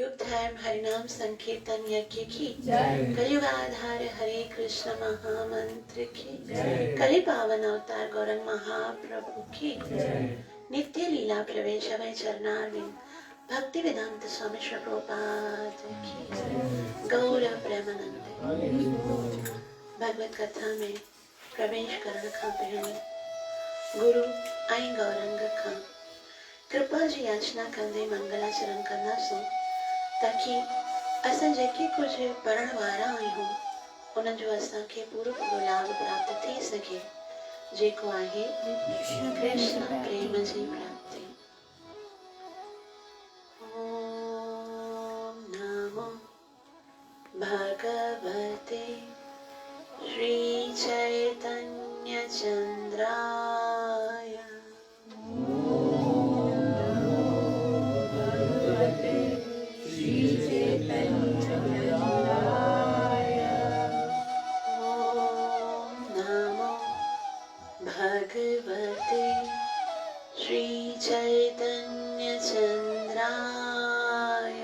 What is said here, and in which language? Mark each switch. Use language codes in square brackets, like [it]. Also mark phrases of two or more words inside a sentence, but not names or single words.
[hi] धर्म हरिनाम संकीर्तन यज्ञ की कलयुग आधार हरे कृष्ण महामंत्र की कलि पावन अवतार गौरंग महाप्रभु की नित्य लीला प्रवेश अभय चरणारविंद भक्ति वेदांत स्वामी श्री प्रभुपाद की गौर प्रेमानंद। [sd] भगवत कथा में प्रवेश करण खां पहले गुरु आई गौरंग खां कृपा जी याचना कंदे मंगलाचरण करना सो ताकि असां जेके कुछ पढ़ण वारा आहियूं उन जो असांखे पूरो पूरो लाभ प्राप्त थी सके जेको आहे कृष्ण प्रेम जी प्राप्ति। [sa] ओम नमो भगवते श्री चैतन्य चंद्राय भगवते श्री चैतन्य चंद्राय।